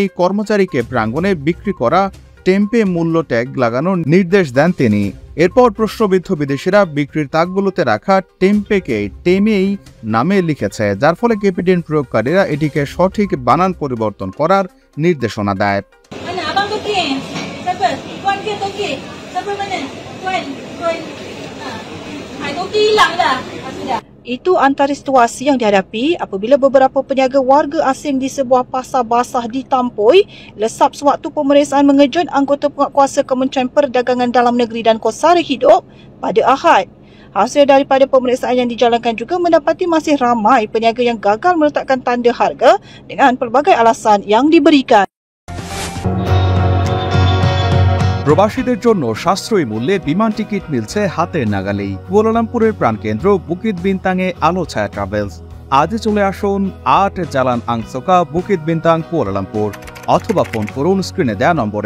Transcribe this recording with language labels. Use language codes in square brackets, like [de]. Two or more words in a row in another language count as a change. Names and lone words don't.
[bn] কর্মচারীকে প্রাঙ্গণে বিক্রি করা টেম্পে মূল্য ট্যাগ লাগানোর নির্দেশ দেন তিনি। এরপর প্রশ্নবিদ্ধ বিদেশিরা বিক্রির তাকগুলোতে রাখা টেম্পেকে টেমেই নামে লিখেছে, যার ফলে কেপিডিএন প্রয়োগকারীরা এটিকে সঠিক বানান পরিবর্তন করার নির্দেশনা দেয়। [ms] Itu antara situasi yang dihadapi apabila beberapa peniaga warga asing di sebuah pasar basah di Tampoi lesap sewaktu pemeriksaan mengejut anggota penguatkuasa Kementerian Perdagangan Dalam Negeri dan Kosara Hidup pada Ahad. Hasil daripada pemeriksaan yang dijalankan juga mendapati masih ramai peniaga yang gagal meletakkan tanda harga dengan pelbagai alasan yang diberikan. [bn] প্রবাসীদের জন্য সাশ্রয়ী মূল্যে বিমান টিকিট মিলছে হাতের নাগালেই। কুয়ালালামপুরের প্রাণকেন্দ্র বুকিত বিনতাংয়ে আলো ছায়া ট্রাভেলস। আজই চলে আসুন 8 জালান আংসোকা, বুকিত বিনতাং, কুয়ালালামপুর, অথবা ফোন করুন স্ক্রিনে দেয়া নম্বরে।